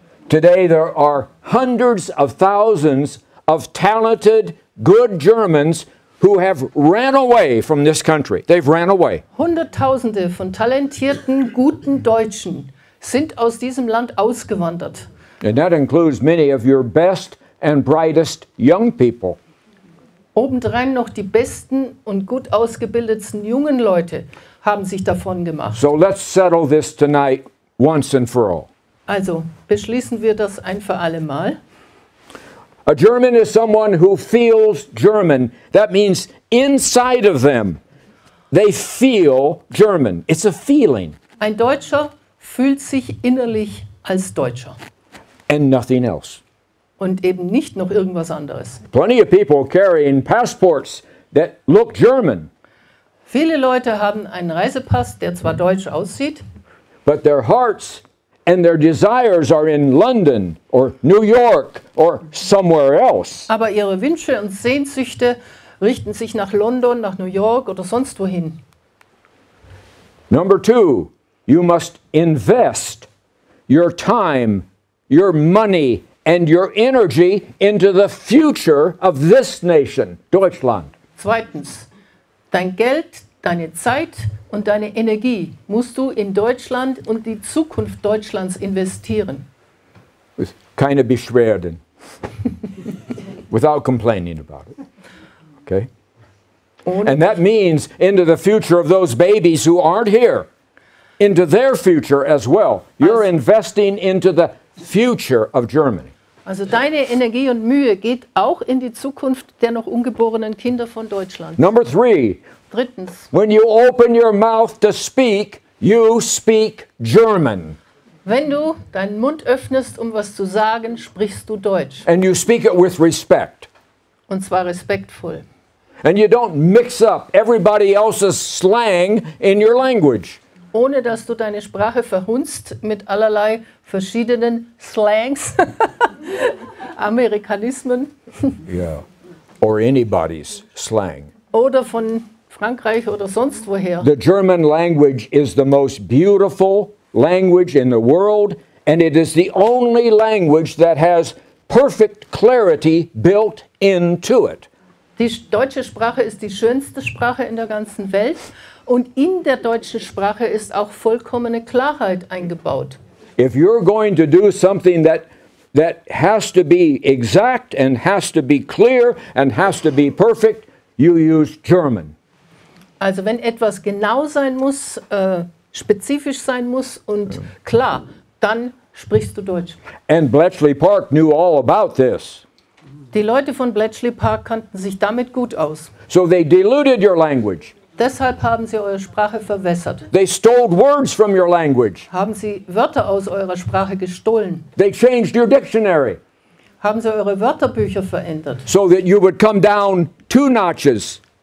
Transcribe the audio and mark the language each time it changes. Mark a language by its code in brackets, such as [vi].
[en] Today, there are hundreds of thousands of talented, good Germans who have ran away from this country. They've ran away. [de] Hunderttausende von talentierten, guten Deutschen sind aus diesem Land ausgewandert. [en] And that includes many of your best and brightest young people. [de] Obendrein noch die besten und gut ausgebildetsten jungen Leute haben sich davon gemacht. [en] So let's settle this tonight once and for all. [de] Also beschließen wir das ein für alle Mal. [en] A German is someone who feels German. That means inside of them, they feel German. It's a feeling [de] Ein Deutscher fühlt sich innerlich als Deutscher [en] and nothing else. [de] und eben nicht noch irgendwas anderes. [en] Plenty of people carrying passports that look German, [de] Viele Leute haben einen Reisepass, der zwar deutsch aussieht, [en] but their hearts and their desires are in London or New York or somewhere else. [de] aber ihre Wünsche und Sehnsüchte richten sich nach London, nach New York oder sonst wohin. [en] Number 2, you must invest your time, your money, and your energy into the future of this nation, Deutschland. [de] Zweitens, dein Geld, deine Zeit und deine Energie musst du in Deutschland und die Zukunft Deutschlands investieren. [en] With [de] keine Beschwerden. [en] Without complaining about it. Okay? And that means into the future of those babies who aren't here. Into their future as well. You're investing into the future of Germany. [de] Also deine Energie und Mühe geht auch in die Zukunft der noch ungeborenen Kinder von Deutschland. [en] Number 3, [de] Drittens, [en] when you open your mouth to speak, you speak German. [de] wenn du deinen Mund öffnest, um was zu sagen, sprichst du Deutsch. [en] And you speak it with respect. [de] Und zwar respektvoll. [en] And you don't mix up everybody else's slang in your language. [de] Ohne dass du deine Sprache verhunzt mit allerlei verschiedenen Slangs, Amerikanismen [en] Yeah. Or anybody's slang. [de] oder von Frankreich oder sonst woher. [en] The German language is the most beautiful language in the world, and it is the only language that has perfect clarity built into it. [de] Die deutsche Sprache ist die schönste Sprache in der ganzen Welt und in der deutschen Sprache ist auch vollkommene Klarheit eingebaut. [en] If you're going to do something that has to be exact and has to be clear and has to be perfect, you use German. [de] Also wenn etwas genau sein muss, spezifisch sein muss und klar, dann sprichst du Deutsch. [en] And Bletchley Park knew all about this. [de] Die Leute von Bletchley Park kannten sich damit gut aus. [en] So they diluted your language. [de] Deshalb haben sie eure Sprache verwässert. [en] They stole words from your language. [de] Haben sie Wörter aus eurer Sprache gestohlen. [en] They changed your dictionary [de] Haben sie eure Wörterbücher verändert. [en] so that you would come down 2 notches.